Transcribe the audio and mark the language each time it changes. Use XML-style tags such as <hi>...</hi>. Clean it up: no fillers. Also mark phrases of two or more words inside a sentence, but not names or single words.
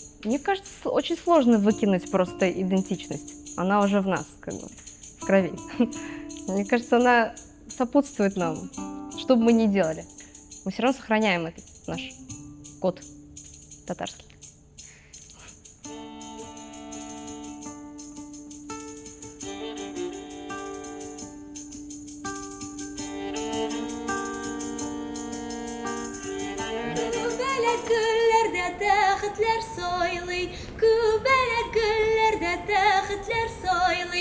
<ru>Мне кажется, очень сложно выкинуть просто идентичность. Она уже в нас, как бы, в крови. Мне кажется, она сопутствует нам, что бы мы ни делали. Мы все равно сохраняем этот наш код татарский.</ru> <crh>Kübelek güllerde tahtlar soyli, kübelek güllerde tahtlar soyli.</crh>